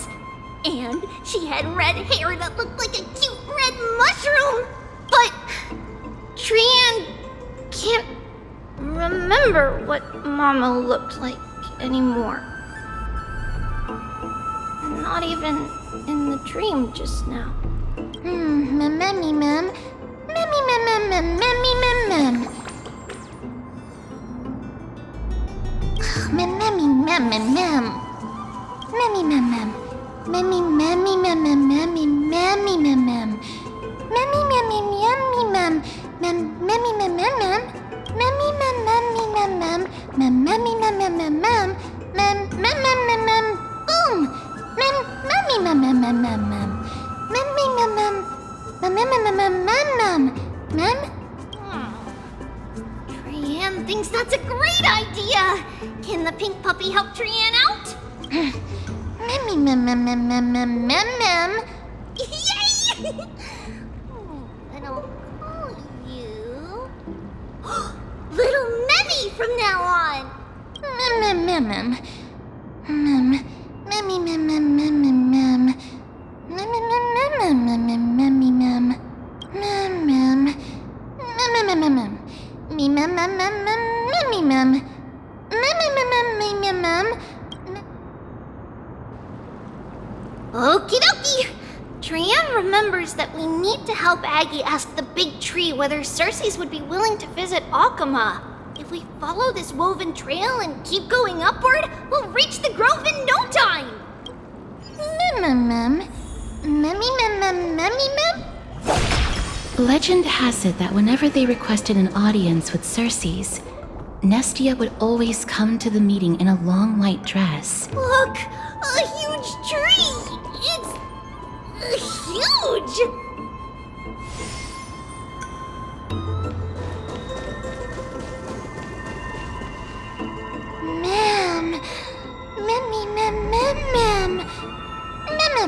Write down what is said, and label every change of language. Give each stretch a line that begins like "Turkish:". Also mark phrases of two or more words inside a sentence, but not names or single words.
English: And she had red hair that looked like a cute red mushroom. But Trian can't remember what Mama looked like anymore. Not even in the dream just now. Mammy mem. Mammy mem mem mem mammy mem mem. Mammy mem mem mem. Mammy mem mem. Mammy mammy mem mem mammy mammy mem mem. Mammy mammy yummy mem. Mem mammy mem mem mem. Mammy mem mammy mem mem. Mem mammy mem mem mem mem. Mem mem mem mem mem. Boom. Mem mammy mem mem mem mem mem. Mammy mem mem. Mem mem mem mem mem mem. Mem. Trian thinks that's a great idea. Can the pink puppy help Trian out? Mammy mem mem mem mem mem mem mem. Yay! And I'll call you Little Memmy from now on. Mem mem mem mem. Mem. Memmy mem mem mem mem mem. Mem mem mem mem mem mem memmy mem. Mem mem. Mem mem mem mem. Me mem mem mem mem memmy mem. Mem mem mem mem mem mem. Okie dokie! Trian remembers that we need to help Aggie ask the big tree whether Circes would be willing to visit Akama. If we follow this woven trail and keep going upward, we'll reach the grove in no time! Mem. Memmy mem mem memmy mem? Legend has it that whenever they requested an audience with Circes, Nestia would always come to the meeting in a long white dress. Look! A huge tree! It's... huge! Mem. Memmy mem mem mem. Mem.